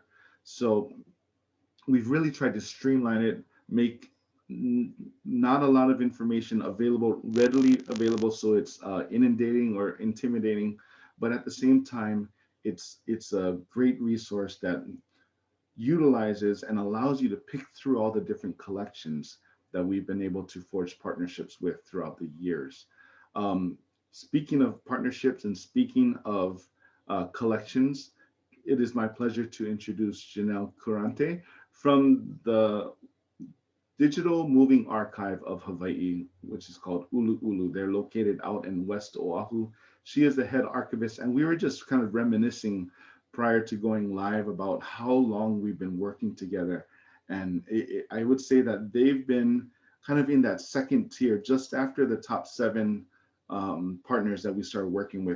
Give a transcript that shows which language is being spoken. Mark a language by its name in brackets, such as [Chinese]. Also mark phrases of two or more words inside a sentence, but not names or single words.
[English] So we've really tried to streamline it, make not a lot of information readily available, so it's inundating or intimidating, but at the same time, it's a great resource that utilizes and allows you to pick through all the different collections that we've been able to forge partnerships with throughout the years. Speaking of partnerships and speaking of collections, it is my pleasure to introduce Janelle Kurante from the Digital Moving Archive of Hawaii, which is called ʻUluʻulu. They're located out in West Oahu. She is the head archivist, and we were just kind of reminiscing prior to going live about how long we've been working together. And I would say that they've been kind of in that second tier, just after the top 7 partners that we started working with.